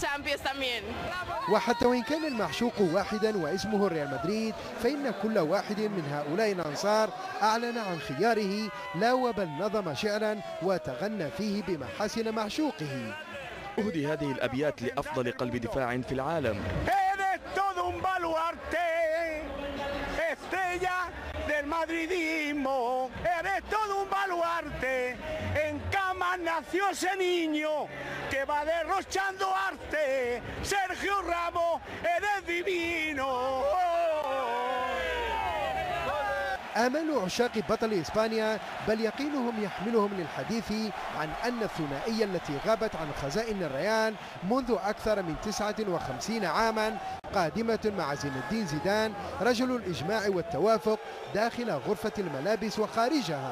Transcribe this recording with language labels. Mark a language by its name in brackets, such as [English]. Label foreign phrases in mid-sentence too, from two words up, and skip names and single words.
[Arabic] وحتى وإن كان المعشوق واحدا واسمه ريال مدريد، فإن كل واحد من هؤلاء الأنصار أعلن عن خياره، لا وبل نظم شعرا وتغنى فيه بمحاسن معشوقه. أهدي هذه الأبيات لأفضل قلب دفاع في العالم. [Spanish] del madridismo, eres todo un baluarte, en cama nació ese niño que va derrochando arte, Sergio Ramos, eres divino. [Arabic] آمال عشاق بطل إسبانيا بل يقينهم يحملهم للحديث عن أن الثنائية التي غابت عن خزائن الريال منذ أكثر من 59 عاما قادمة مع زين الدين زيدان رجل الإجماع والتوافق داخل غرفة الملابس وخارجها.